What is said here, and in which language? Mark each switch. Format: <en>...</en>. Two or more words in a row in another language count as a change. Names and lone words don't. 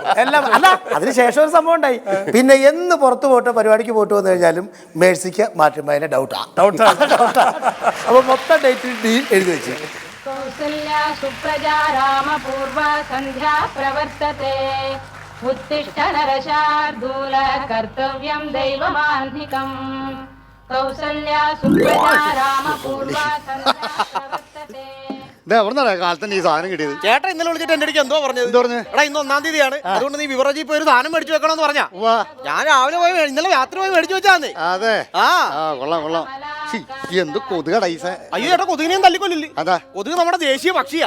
<ml>എല്ലാം അല്ല, അതിനുശേഷം ഒരു സംഭവം ഉണ്ടായി. പിന്നെ എന്ന് പുറത്ത് പോയിട്ട് പരിപാടിക്ക് പോയിട്ട് വന്നു കഴിഞ്ഞാലും മേഴ്സിക്ക് മാർട്ടിൻ ഭായിനെ ഡൗട്ടാണ്. അപ്പൊ മൊത്തം ഡേറ്റ് D എഴുതി വെച്ചു.</ml> <sa>കൗസല്യ സുപ്രജാ രാമപൂർവ സന്ധ്യാ പ്രവർത്തത്തെ उत्तिष्ठ नरशार्दूल कर्तव्यं दैवमान्धिकम् कौसल्या सुप्रजा रामपूर्वा सन्ध्या प्रवर्तते</sa> <ml>എവിടെന്നാ കാലത്തന്നെ ഈ സാധനം കിട്ടിയത്? ചേട്ടൻ ഇന്നലെ വിളിച്ചിട്ട് എന്റെ അടുത്ത് എന്തോ പറഞ്ഞത്? എടാ ഇന്ന് 1-ാം തീയതിയാണ്, അതുകൊണ്ട് നീ വിവറജി പോയി ഒരു സാധനം മേടിച്ചു വെക്കണമെന്ന് പറഞ്ഞാ. ഞാൻ രാവിലെ പോയി ഇന്നലെ രാത്രി പോയി മേടിച്ചു വെച്ചാന്നേ. അതെ, ആ കൊള്ളാം കൊള്ളാം. എന്ത് കൊതുകടൈസ. അയ്യോ ചേട്ടാ, കൊതുകിനെയും തല്ലിക്കൊല്ലില്ലേ? അതാ, കൊതുക് നമ്മുടെ ദേശീയ പക്ഷിയാ.</ml>